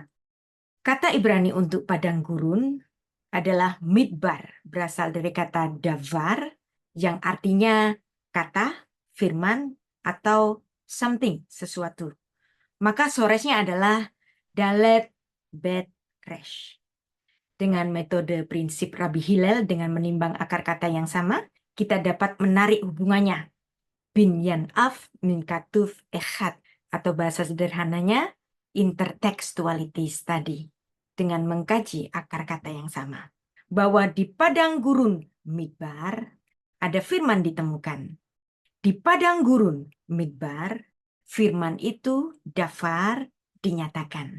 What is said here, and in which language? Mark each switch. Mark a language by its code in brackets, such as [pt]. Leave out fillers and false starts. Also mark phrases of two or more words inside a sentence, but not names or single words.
[id] Kata Ibrani untuk padang gurun adalah midbar, berasal dari kata davar, yang artinya kata, firman, atau something, sesuatu. Maka soresnya adalah dalet bet resh. Dengan metode prinsip Rabbi Hillel dengan menimbang akar kata yang sama, kita dapat menarik hubungannya. [he] בניין אב מן כתוב אחד, [id] atau bahasa sederhananya [en] intertextuality study, [id] dengan mengkaji akar kata yang sama. Bahwa di padang gurun midbar ada firman ditemukan. Di padang gurun midbar, firman itu dafar dinyatakan.